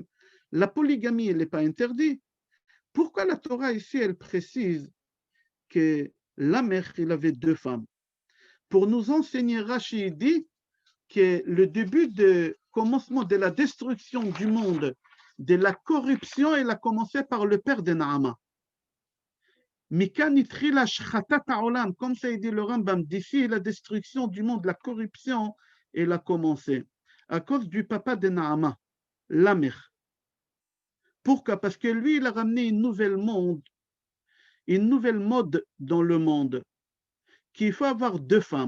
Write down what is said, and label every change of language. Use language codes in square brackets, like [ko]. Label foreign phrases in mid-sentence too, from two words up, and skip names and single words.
[fr] La polygamie, elle n'est pas interdite. Pourquoi la Torah ici, elle précise que la mère, il avait 2 femmes? Pour nous enseigner, Rashi dit que le début de commencement de la destruction du monde, de la corruption, elle a commencé par le père de Naama. [he] מכאן התחילה השחתת העולם, [fr] comme ça dit le Rambam, d'ici la destruction du monde, la corruption, elle a commencé à cause du papa de Naama, la mère. Pourquoi? Parce que lui, il a ramené une nouvelle mode dans le monde, qu'il faut avoir 2 femmes.